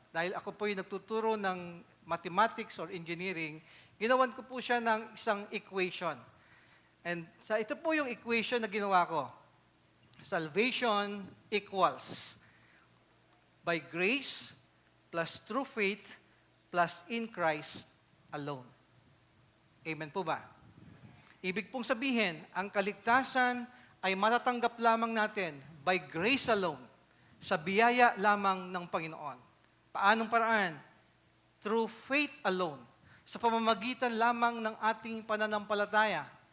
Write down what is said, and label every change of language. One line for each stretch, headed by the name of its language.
Filipino: Dahil ako po yung nagtuturo ng mathematics or engineering, ginawan ko po siya ng isang equation. And ito po yung equation na ginawa ko.
English: Salvation equals by grace plus through faith plus in Christ alone.
Filipino: Amen po ba? Ibig pong sabihin, ang kaligtasan ay matatanggap lamang natin
English: by grace alone,
Filipino: sa biyaya lamang ng Panginoon. Paanong paraan?
English: Through faith alone,
Filipino: sa pamamagitan lamang ng ating pananampalataya.